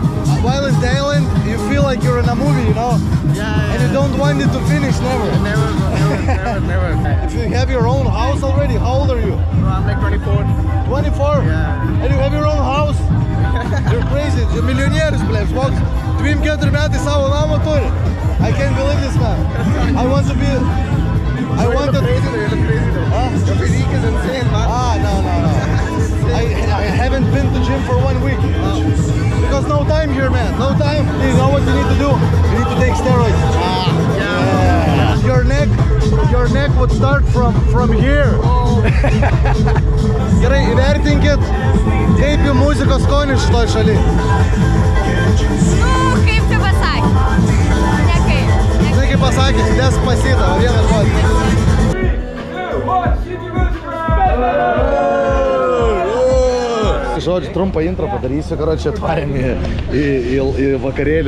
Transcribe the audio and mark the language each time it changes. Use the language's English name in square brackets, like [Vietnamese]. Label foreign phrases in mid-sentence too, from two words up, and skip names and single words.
[English] While in Thailand, you feel like you're in a movie, you know? Yeah. And you don't want it to finish, never. Never. If you have your own house already, how old are you? No, I'm like 24. 24? Yeah. And you have your own house? You're crazy. You're millionaires, [Lithuanian] blėt. Žmogus 24 metai savo namą turi. [English] I can't believe this, man. I want to be... I want to... You look crazy though. Huh? Your physique is insane, man. No. I haven't been to gym for 1 week. Because no time here, man. No time. You know what you need to do? You need to take steroids. Yeah. Your neck would start from here. Oh. [Lithuanian] Gerai, įvertinkit, kaip jų muzikos skonis šitoj šaly. Kaip čia pasakė? Nekaip. Žinai, kaip pasakys, Despacito, vienas žodis. Žodžiu, trumpą intro padarysiu, karočią, atvarėm į vakarėlį.